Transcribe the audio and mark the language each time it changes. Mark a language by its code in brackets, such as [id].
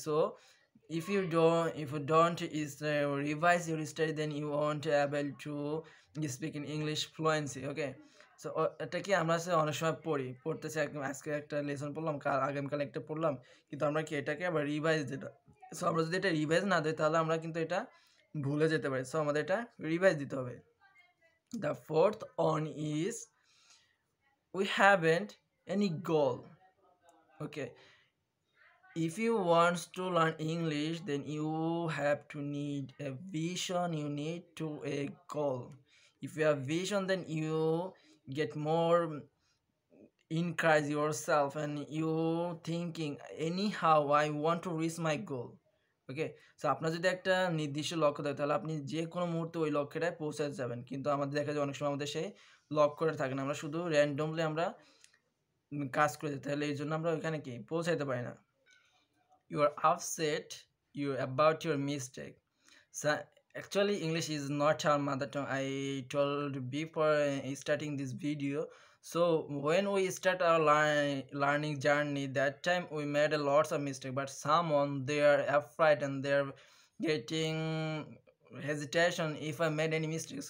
[en] So if you don't revise your study, then you won't able to speak in English fluency. [bn] Okay, so এটা কি আমরা অনেক সময় পড়তেছি, আজকে একটা লেসন পড়লাম, আগামীকাল একটা পড়লাম, কিন্তু আমরা কি এটাকে আবার রিভাইজ দিই। সো আমরা যদি এটা রিভাইজ না দিই তাহলে আমরা কিন্তু এটা ভুলে যেতে পারি। সো আমাদের এটা রিভাইজ দিতে হবে। [en] The fourth one is we haven't any goal. Okay, if you want to learn English, then you have to need a vision, you need to a goal. If you have vision, then you get more encourage yourself and you thinking anyhow I want to reach my goal. [bn] Okay, so আপনার যদি একটা নির্দিষ্ট লক্ষ্য থাকে তাহলে আপনি যে কোনো মুহূর্তে ওই লক্ষ্যটায় পৌঁছাতে যাবেন, কিন্তু আমাদের দেখা যায় অনেক সময় আমাদের সেই লক্ষ্যটা থাকে না, আমরা শুধু র্যান্ডমলি আমরা কাজ করে দিই, তাহলে এই জন্য আমরা ওইখানে কি পৌঁছাইতে পারি না। [en] You are upset you about your mistake. So actually English is not our mother tongue, I told before starting this video. So when we start our learning journey, that time we made a lots of mistake, but someone they are afraid and they're getting hesitation if I made any mistake.